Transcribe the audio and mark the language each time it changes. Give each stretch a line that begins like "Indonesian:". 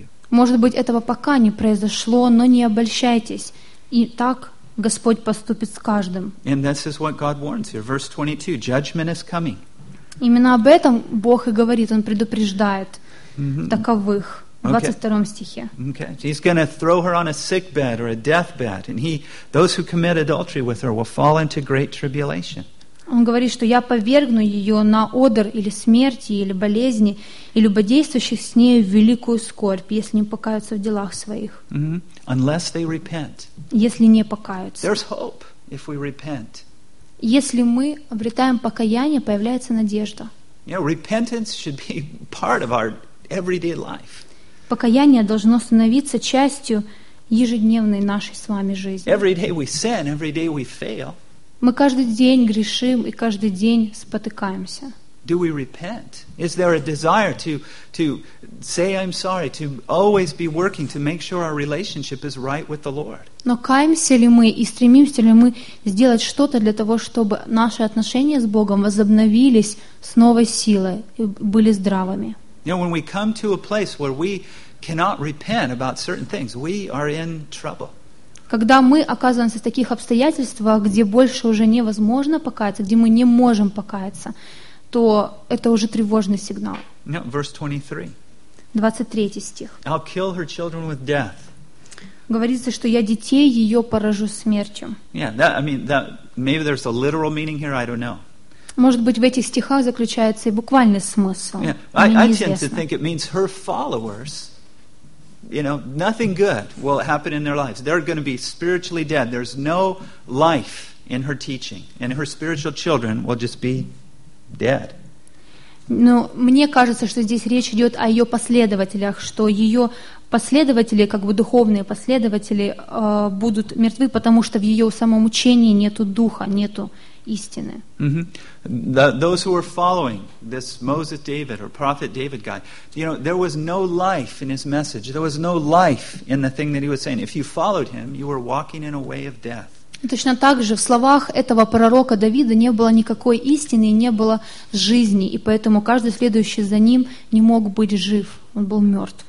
Russian: Может быть, этого пока не произошло, но не обольщайтесь. И так Господь поступит с каждым. И это то, что Бог предупреждает.
English: Verse 22. Judgment is coming.
Russian: Именно об этом Бог и говорит, Он предупреждает. Таковых в 22 стихе.
English: Okay. He's going to throw her on a sick bed or a death bed, and he those who commit adultery with her will fall into great tribulation.
Russian: Он говорит, что я повергну ее на одр или смерти или болезни и любодействующих с ней в великую скорбь, если не покаются в делах своих.
English: Unless they repent.
Russian: Если не покаются.
English: There's hope if we repent.
Russian: Если мы обретаем покаяние, появляется надежда.
English: You know, repentance should be part of our everyday life.
Russian: Покаяние должно становиться частью ежедневной нашей с вами жизни.
English: Every day we sin, every day we fail.
Russian: Мы каждый день грешим и каждый день спотыкаемся.
English: Do we repent? Is there a desire to say I'm sorry, to always be working to make sure our relationship is right with the Lord?
Russian: Но каемся ли мы и стремимся ли мы сделать что-то для того, чтобы наши отношения с Богом возобновились с новой силой и были здравыми?
English: You know, when we come to a place where we cannot repent about certain things, we are in trouble.
Russian: Когда мы оказываемся в таких обстоятельствах, где больше уже невозможно покаяться, где мы не можем покаяться, то это уже тревожный сигнал.
English: No, verse 23.
Russian: 23 стих.
English: I'll kill her children with death.
Russian: Говорится, что я детей ее поражу смертью.
English: Yeah, that, I mean, that, maybe there's a literal meaning here, I don't know.
Russian: Может быть, в этих стихах заключается и буквальный смысл.
English: Yeah. I tend to think it means her followers, you know, nothing good will happen in their lives. They're going to be spiritually dead. There's no life in her teaching. And her spiritual children will just be dead.
Russian: Но мне кажется, что здесь речь идет о ее последователях, что ее последователи, как бы духовные последователи, будут мертвы, потому что в ее самом учении нету духа, нету истины.
English: Mm-hmm. Those who were following this Moses David or Prophet David guy, you know, there was no life in his message. There was no life in the thing that he was saying. If you followed him, you were walking in a way of death.
Russian: Точно так же в словах этого пророка Давида не было никакой истины и не было жизни, и поэтому каждый следующий за ним не мог быть жив, он был мертв.